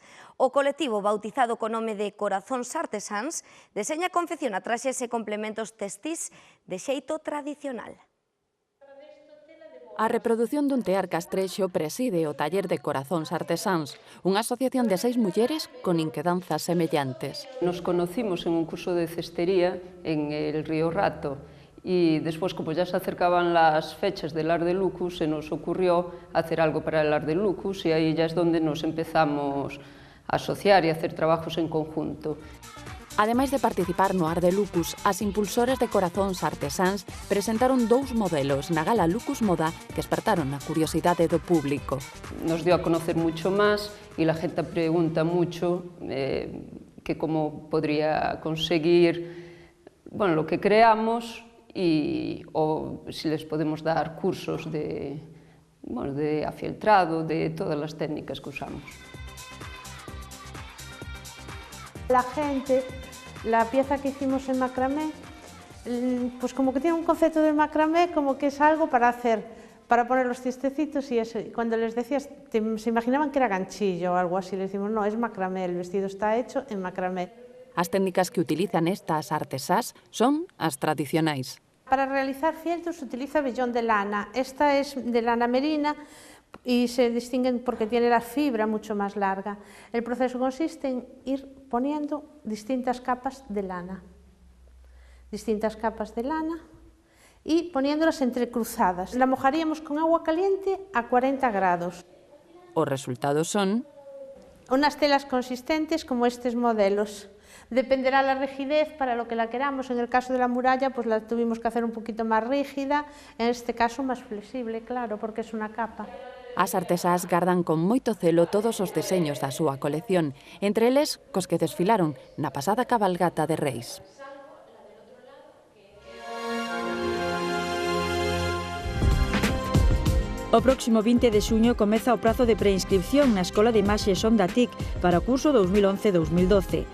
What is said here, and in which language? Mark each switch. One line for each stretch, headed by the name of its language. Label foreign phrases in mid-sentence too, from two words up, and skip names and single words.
Galician: O colectivo, bautizado co nome de Corazóns Artesáns, deseña e confecciona traxes e complementos textís de xeito tradicional. A reprodución dun tear castrexo preside o taller de Corazóns Artesáns, unha asociación de 6 mulleres con inquedanzas semellantes.
Spanish: Nos conocimos en un curso de cestería en el Río Rato y después, como ya se acercaban las fechas del Ar de Lucus, se nos ocurrió hacer algo para el Ar de Lucus y ahí ya es donde nos empezamos a asociar y a hacer trabajos en conjunto.
Galician: Ademais de participar no Ar de Lucus, as impulsoras de Corazóns Artesáns presentaron 2 modelos na Gala Lucus Moda que despertaron a curiosidade do público.
Spanish: Nos dio a conocer mucho más y la gente pregunta mucho que cómo podría conseguir lo que creamos o si les podemos dar cursos de afieltrado, de todas las técnicas que usamos. La gente, la pieza que hicimos en macramé, pues como que tiene un concepto del macramé, como que es algo para hacer, para poner los cistecitos y eso. Y cuando les decías, se imaginaban que era ganchillo o algo así, les decimos, no, es macramé, el vestido está hecho en macramé.
Galician: As técnicas que utilizan estas artesás son as tradicionais.
Spanish: Para realizar fieltros se utiliza vellón de lana. Esta es de lana merina, y se distinguen porque tiene la fibra mucho más larga. El proceso consiste en ir poniendo distintas capas de lana y poniéndolas entrecruzadas. La mojaríamos con agua caliente a 40 grados.
Galician: Os resultados son
Spanish: unas telas consistentes como estos modelos. Dependerá la rigidez para lo que la queramos. En el caso de la muralla, pues la tuvimos que hacer un poquito más rígida, en este caso más flexible, claro, porque es una capa.
Galician: As artesás gardan con moito celo todos os deseños da súa colección, entre eles cos que desfilaron na pasada cabalgata de Reis. O próximo 20 de xuño comeza o prazo de preinscripción na Escola de Imaxe Son da TIC para o curso 2011-2012.